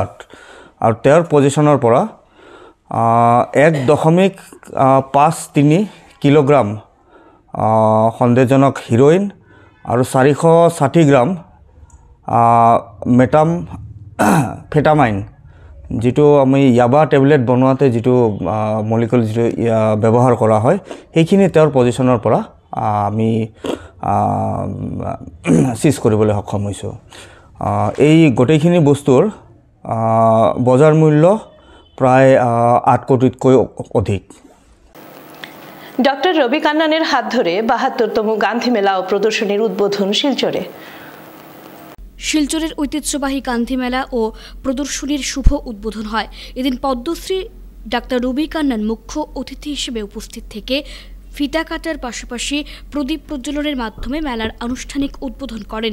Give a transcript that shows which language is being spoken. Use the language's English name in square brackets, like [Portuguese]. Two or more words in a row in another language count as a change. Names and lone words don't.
[Assamese] আৰু তেওঁৰ পজিশ্যনৰ পৰা 1.53 কিলোগ্ৰাম সন্দেহজনক হিৰোইন আৰু 460 গ্ৰাম মেটামফেটামাইন যিটো আমি ইয়াবা টেবলেট বনোৱাতে যিটো মলিকুল যিটো ব্যৱহাৰ কৰা হয় সেইখিনি তেওঁৰ পজিশ্যনৰ পৰা আমি সিজ কৰিবলৈ সক্ষম হৈছোঁ। এই গোটেইখিনি বস্তুৰ বজাৰ মূল্য প্ৰায় 8 কোটিতকৈ অধিক। [Bangla] ডক্টর রবি কান্নানের হাত ধরে ৭২তম গান্ধী মেলা ও প্রদর্শনীর উদ্বোধন শিলচরে। শিলচরের ঐতিহ্যবাহী গান্ধী মেলা ও প্রদর্শনীর শুভ উদ্বোধন হয়। এদিন পদ্মশ্রী ডাক্তার রবি কান্নান মুখ্য অতিথি হিসেবে উপস্থিত থেকে ফিতা কাটার পাশাপাশি প্রদীপ প্রজ্বলনের মাধ্যমে মেলার আনুষ্ঠানিক উদ্বোধন করেন।